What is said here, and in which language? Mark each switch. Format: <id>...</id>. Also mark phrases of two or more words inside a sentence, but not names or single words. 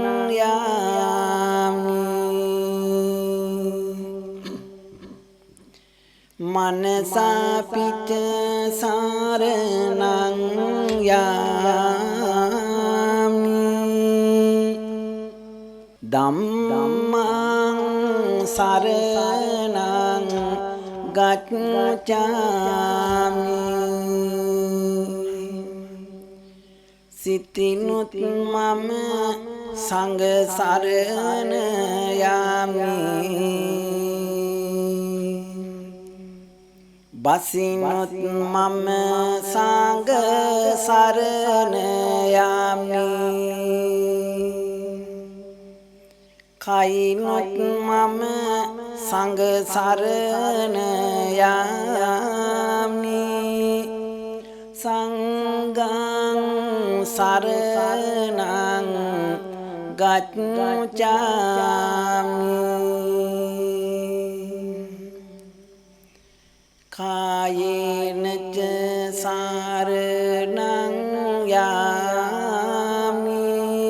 <pi>යාමි මනසාපිච සරණං යාමි ධම්මං සරණං ගච්ඡාමි</pi> <si>සිතිනුත් මම සංඝ සරණ යාමි බසිනුත් මම සංඝ සරණ යාමි කයිනුත් මම සංඝ සරණ</si> <pi>යාමි සංඝං සරණං ගච්ඡාමි කායේන ච සරණං යාමි</pi>